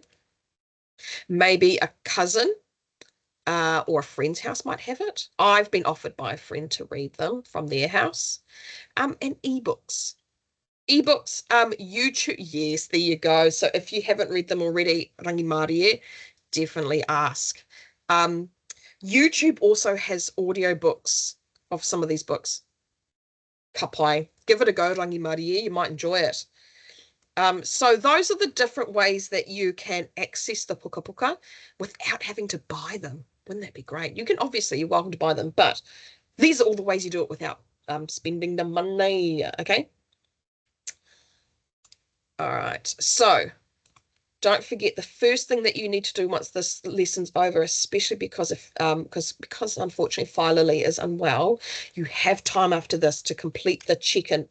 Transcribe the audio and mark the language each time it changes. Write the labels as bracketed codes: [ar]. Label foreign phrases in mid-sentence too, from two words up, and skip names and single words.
[en] Maybe a cousin or a friend's house might have it. I've been offered by a friend to read them from their house. And ebooks. Ebooks, YouTube, yes, there you go. So if you haven't read them already, [mi] rangi mārie, [en] definitely ask. YouTube also has audiobooks of some of these books. Kapai, give it a go, [mi] rangi mārie, [en] you might enjoy it. So those are the different ways that you can access the puka puka without having to buy them. Wouldn't that be great? You can, obviously, you're welcome to buy them, but these are all the ways you do it without spending the money, okay? All right, so don't forget, the first thing that you need to do once this lesson's over, especially because unfortunately Whai Lily is unwell, you have time after this to complete the check-in.